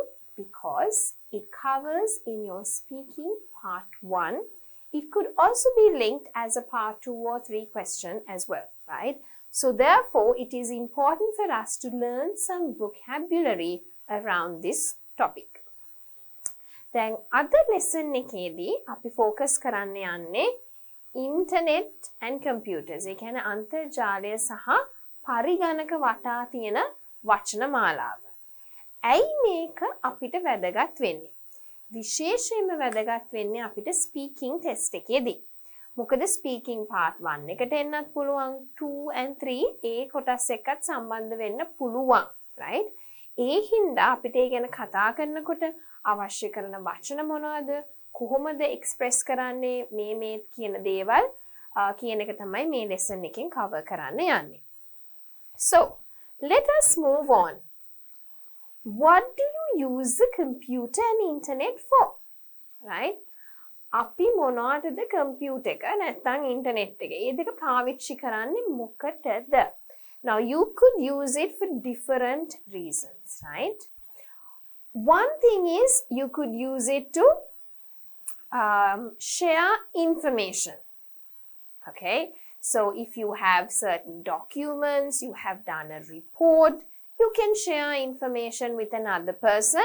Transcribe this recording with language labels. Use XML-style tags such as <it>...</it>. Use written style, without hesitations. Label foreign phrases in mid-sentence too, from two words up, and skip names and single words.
<en>Because it covers in your speaking part 1. It could also be linked as a part 2 or 3 question as well, right? So therefore, it is important for us to learn some vocabulary around this topic.</en> <si>දැන් අද lesson එකේදී අපි focus කරන්න යන්නේ</si> <en>internet and computers.</en> <si>ඒ කියන්නේ අන්තර්ජාලය සහ පරිගණක වටා තියෙන වචන මාලාව. ඇයි මේක අපිට වැදගත් වෙන්නේ? විශේෂයෙන්ම වැදගත් වෙන්නේ අපිට</si> <en>speaking test</en> <si>එකේදී. මොකද</si> <en>speaking part</en> <si>1 එකට එන්නත් පුළුවන් 2 and 3 ඒ කොටස් එක්කත් සම්බන්ධ වෙන්න පුළුවන්, right? ඒ හින්දා අපිට ඒ ගැන කතා කරනකොට අවශ්‍ය කරන වචන මොනවද? කොහොමද එක්ස්ප්‍රෙස් කරන්නේ මේ කියන දේවල් කියන එක තමයි මේ lesson එකෙන් cover කරන්න යන්නේ.</si> <en>So, let us move on. What do you use the computer and internet for? Right?</en> <si>අපි මොනවටද computer එක නැත්නම් internet එක? මේ දෙක පාවිච්චි කරන්නේ මොකටද?</si> <en>Now, you could use it for different reasons, right? One thing is you could use it to share information, okay? So if you have certain documents, you have done a report, you can share information with another person.</en>